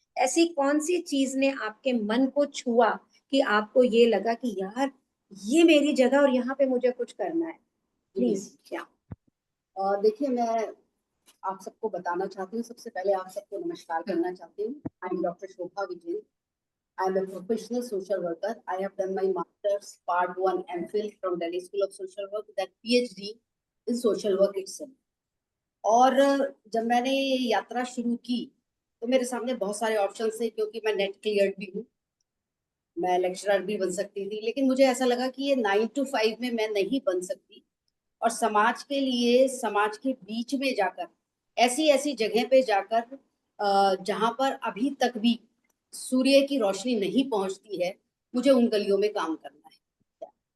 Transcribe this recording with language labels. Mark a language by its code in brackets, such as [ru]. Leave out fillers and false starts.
[hi] ऐसी कौन सी चीज ने आपके मन को छुआ कि आपको ये लगा कि यार ये मेरी जगह और यहाँ पे मुझे कुछ करना है? प्लीज। क्या देखिए, मैं आप सबको बताना चाहती हूँ, सबसे पहले आप सबको नमस्कार करना चाहती हूँ। [en] I am doctor Shobha Vijayan. I am a professional social worker. I have done my master's part 1 MPhil from Delhi School of Social Work, that PhD in social work itself. [hi] और जब मैंने ये यात्रा शुरू की तो मेरे सामने बहुत सारे ऑप्शन थे, क्योंकि मैं नेट क्लियर भी हूँ, मैं लेक्चरर भी बन सकती थी, लेकिन मुझे ऐसा लगा कि ये 9 to 5 में मैं नहीं बन सकती, और समाज के लिए, समाज के बीच में जाकर, ऐसी ऐसी जगह पे जाकर जहाँ पर अभी तक भी सूर्य की रोशनी नहीं पहुंचती है, मुझे उन गलियों में काम करना है।